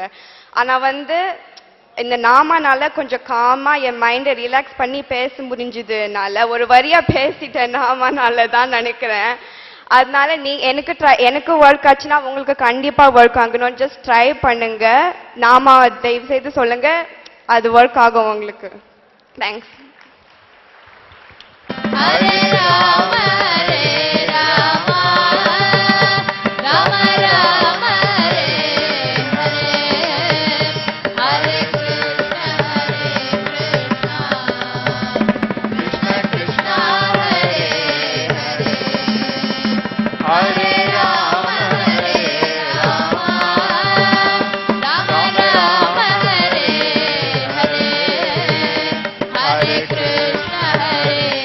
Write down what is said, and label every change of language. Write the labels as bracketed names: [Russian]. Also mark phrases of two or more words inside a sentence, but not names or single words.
[Tamil] ஆனால் வந்து இந்த நாமானால கொஞ்சம் காமாக என் [English] mind relax [Tamil] பண்ணி பேச முடிஞ்சுதுனால ஒரு வரியாக பேசிட்டேன் நாமானால தான் நினைக்கிறேன். அதனால எனக்கு ஒர்க் ஆச்சுன்னா உங்களுக்கு கண்டிப்பாக ஒர்க் ஆகணும். [English] just try [Tamil] பண்ணுங்க. நாம தயவு செய்து சொல்லுங்க, அது ஒர்க் ஆகும் உங்களுக்கு. தேங்க்ஸ். [Sanskrit] हरे राम हरे राम राम राम हरे हरे हरे कृष्ण हरे कृष्ण कृष्ण कृष्ण हरे हरे हरे राम हरे राम राम राम हरे हरे हरे कृष्ण हरे